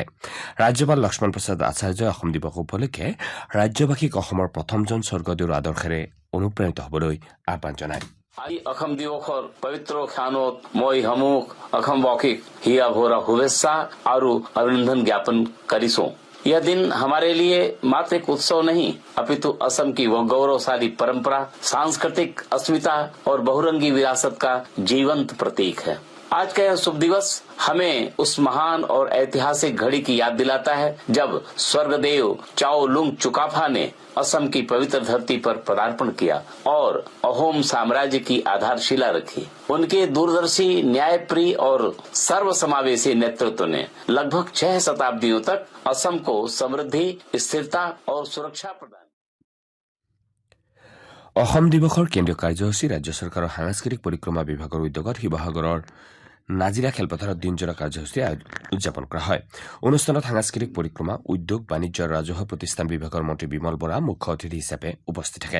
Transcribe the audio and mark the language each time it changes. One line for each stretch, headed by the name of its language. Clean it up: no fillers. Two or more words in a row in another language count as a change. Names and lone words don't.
Assamese: ৰাজ্যপাল লক্ষ্মণ প্ৰসাদ আচাৰ্যই অসম দিৱস উপলক্ষে ৰাজ্যবাসীক অসমৰ প্ৰথমজন স্বৰ্গদেউৰ আদৰ্শেৰে অনুপ্ৰাণিত হ'বলৈ আহ্বান জনায়। আজি অসম দিৱসৰ পবিত্ৰ ক্ষণত মই সমূহ অসমবাসীক হিয়া ভৰা শুভেচ্ছা আৰু অভিনন্দন জ্ঞাপন কৰিছোঁ।
Hindi: यह दिन हमारे लिए मात्र एक उत्सव नहीं अपितु असम की वह गौरवशाली परंपरा, सांस्कृतिक अस्मिता और बहुरंगी विरासत का जीवंत प्रतीक है। आज का यह शुभ दिवस हमें उस महान और ऐतिहासिक घड़ी की याद दिलाता है जब स्वर्गदेव चाओलुंग चुकाफा ने असम की पवित्र धरती पर पदार्पण किया और अहोम साम्राज्य की आधारशिला रखी। उनके दूरदर्शी, न्यायप्रिय और सर्वसमावेशी नेतृत्व ने लगभग 6 शताब्दियों तक असम को समृद्धि, स्थिरता और सुरक्षा प्रदान।
Assamese: অসম দিৱসৰ কেন্দ্ৰীয় কাৰ্যসূচী ৰাজ্য চৰকাৰৰ সাংস্কৃতিক পৰিক্ৰমা বিভাগৰ উদ্যোগত শিৱসাগৰৰ নাজিৰা খেলপথাৰত দিনজোৰা কাৰ্যসূচী উদযাপন কৰা হয়। অনুষ্ঠানত সাংস্কৃতিক পৰিক্ৰমা, উদ্যোগ, বাণিজ্য আৰু ৰাজহুৱা প্ৰতিষ্ঠান বিভাগৰ মন্ত্ৰী বিমল বৰা মুখ্য অতিথি হিচাপে উপস্থিত থাকে।